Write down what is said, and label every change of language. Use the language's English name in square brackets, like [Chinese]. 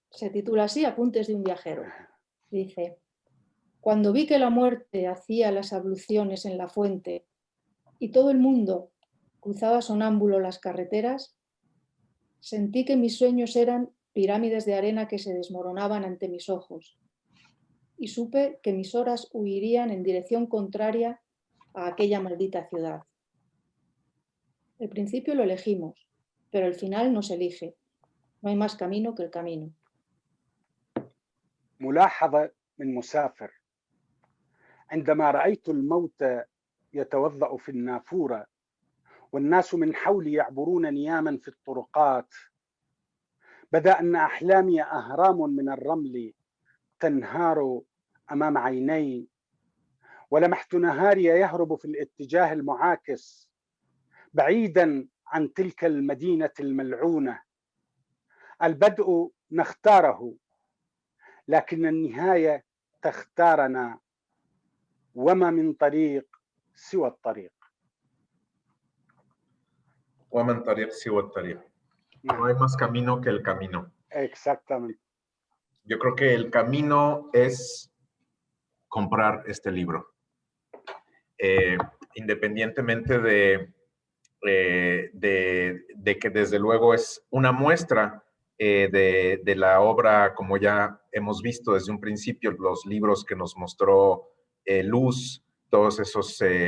[Spanish] Se titula así, Apuntes de un viajero. Dice: cuando vi que la muerte hacía las abluciones en la fuente y todo el mundo cruzaba sonámbulo las carreteras, sentí que mis sueños eran pirámides de arena que se desmoronaban ante mis ojos, y supe que mis horas huirían en dirección contraria a aquella maldita ciudad. El principio lo elegimos, pero el final nos elige. No hay más camino que el camino. [Arabic] ملاحظة من مسافر: عندما رأيت الموت يتوضأ في النافورة والناس من حولي يعبرون نياما في الطرقات، بدا أن أحلامي أهرام من الرمل تنهار أمام عيني، ولمحت نهاري يهرب في الاتجاه المعاكس بعيدا عن تلك المدينة الملعونة. البدء نختاره، لكن النهاية تختارنا، وما من طريق سوى الطريق. ومن طريق سوى الطريق. [Spanish] No hay más camino que el camino. Exactamente. Yo creo que el camino es comprar este libro. Independientemente de que desde luego es una muestra de la obra, como ya hemos visto desde un principio, los libros que nos mostró Luz, todos esos